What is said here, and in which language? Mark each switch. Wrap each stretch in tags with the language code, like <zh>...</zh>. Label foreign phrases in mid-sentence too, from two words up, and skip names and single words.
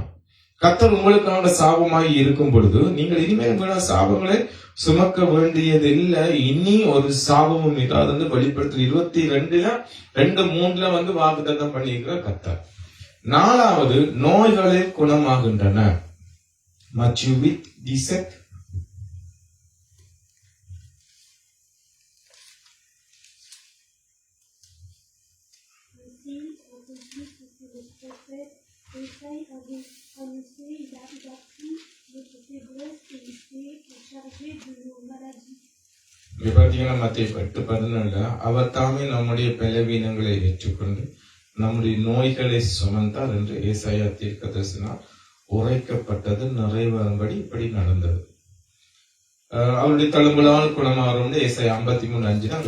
<ta>கர்த்தர் உங்களுக்கான சாபமாய் இருக்கும் பொழுது நீங்கள் இனிமேல் வீணா சாபங்களை சுமக்க வேண்டியதில்லை. இனி ஒரு சாபமும் இல்லை. அது வெளிப்படுத்தல் 22:2-3 வாக்குத்தத்தம் பண்ணியிருக்கிற கர்த்தர். 4வது, நோய்களே குணமாகின்றன.</ta> <fr>Matthieu 8:17. Esaïe avait annoncé, il a pris notre faiblesse et il s'est chargé de nos maladies.</fr> <ta>மத்தேயு 8:17 அவர் தாமே நம்முடைய பலவீனங்களை ஏற்றுக்கொண்டு நம்முடைய நோய்களை சுமந்தார் என்று ஏசாயா தீர்க்கதரிசினால் உரைக்கப்பட்டது நிறைவேறும்படி இப்படி நடந்தது. அவருடைய தழும்புகளால் குணமாறும் ஏசாயா 53:5.</ta>